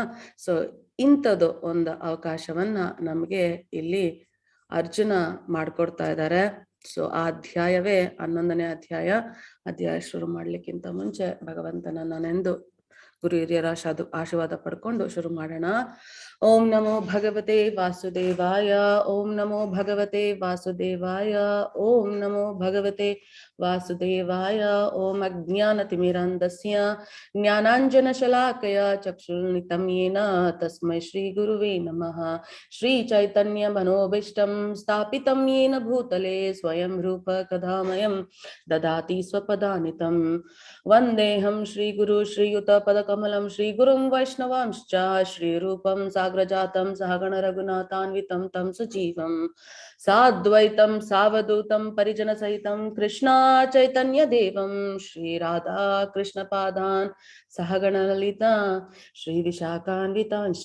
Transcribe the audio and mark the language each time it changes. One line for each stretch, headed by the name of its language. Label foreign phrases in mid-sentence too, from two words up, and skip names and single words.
Kannada: ಸೊ ಇಂಥದ್ದು ಒಂದು ಅವಕಾಶವನ್ನ ನಮ್ಗೆ ಇಲ್ಲಿ ಅರ್ಜುನ ಮಾಡ್ಕೊಡ್ತಾ ಇದ್ದಾರೆ. ಸೊ ಆ ಅಧ್ಯಾಯವೇ 11ನೇ ಅಧ್ಯಾಯ ಶುರು ಮಾಡ್ಲಿಕ್ಕಿಂತ ಮುಂಚೆ ಭಗವಂತನನ್ನ ನೆಂದು ಗುರು ಹಿರಿಯರ ಆಶೀರ್ವಾದ ಪಡ್ಕೊಂಡು ಶುರು ಮಾಡೋಣ.
Sanskrit: ಓಂ ನಮೋ ಭಗವತೆ ವಾಸುದೇವಾಯ, ಓಂ ನಮೋ ಭಗವತೆ ವಾಸುದೇವಾಯ, ಓಂ ನಮೋ ಭಗವತೆ ವಾಸುದೇವಾಯ. ಓಂ ಅಜ್ಞಾನತಿಮಿರಾಂಧಸ್ಯ ಜ್ಞಾನಾಂಜನ ಶಲಾಕಯ ಚಕ್ಷುರ್ನಿತಂ ಯೇನ ತಸ್ಮೈ ಶ್ರೀ ಗುರುವೇ ನಮಃ. ಶ್ರೀ ಚೈತನ್ಯ ಮನೋಭೀಷ್ಟಂ ಸ್ಥಾಪಿತಂ ಯೇನ ಭೂತಲೆ ಸ್ವಯಂ ರೂಪ ಕದಾಮಯಂ ದದಾತಿ ಸ್ವಪದಾನಿತಂ. ವಂದೇಹಂ ಶ್ರೀ ಗುರು ಶ್ರೀಯುತ ಪದಕಮಲಂ ಶ್ರೀ ಗುರುಂ ವೈಷ್ಣವಾಂಶ್ಚ ಶ್ರೀ ರೂಪಂ ಸಾಗ್ರಜಾತಂ ಸಹಗಣ ರಘುನಾಥಾನ್ವಿತಂ ತಂ ಸಜೀವಂ ಸಾದ್ವೈತಂ ಸಾವಧೂತಂ ಪರಿಜನ ಸಹಿತಂ ಕೃಷ್ಣ ಚೈತನ್ಯ ದೇವಂ ಶ್ರೀ ರಾಧಾ ಕೃಷ್ಣ ಪಾದಾನ್ ಸಹಗಣ ಲಲಿತಾ ಶ್ರೀ ವಿಶಾಖಾನ್ವಿತಾಂಶ್ಚ.